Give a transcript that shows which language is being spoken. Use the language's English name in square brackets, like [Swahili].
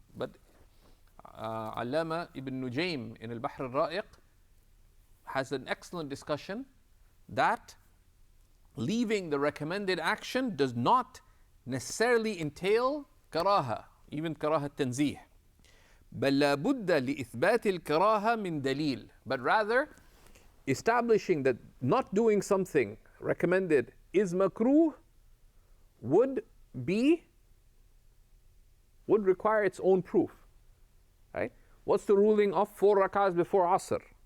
[English] But Allama ibn Nujaym in al-Bahr al-Ra'iq has an excellent discussion that leaving the recommended action does not necessarily entail karaha, even karaha tanzih. [Arabic] بل لا بد لإثبات الكراهة من دليل. [English] But rather, establishing that not doing something recommended is makruh would require its own proof. Right? What's the ruling of 4 rak'ahs before Asr?